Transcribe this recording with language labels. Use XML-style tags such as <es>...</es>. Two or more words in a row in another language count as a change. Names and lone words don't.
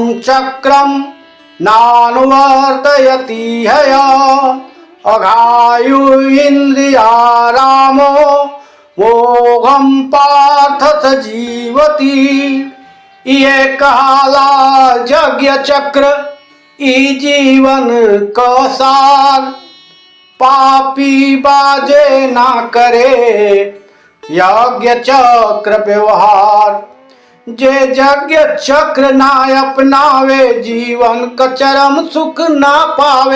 <sa>चक्रम नानुवर्तयति हया अघायु इंद्रियारामो मोघम पार्थ सजीवती।</sa> <bho>ये कहला यज्ञ चक्र ई जीवन का सार पापी बाजे ना करे यज्ञ चक्र व्यवहार। जे यज्ञ चक्र ना अपनावे जीवन का चरम सुख ना पावे।</bho>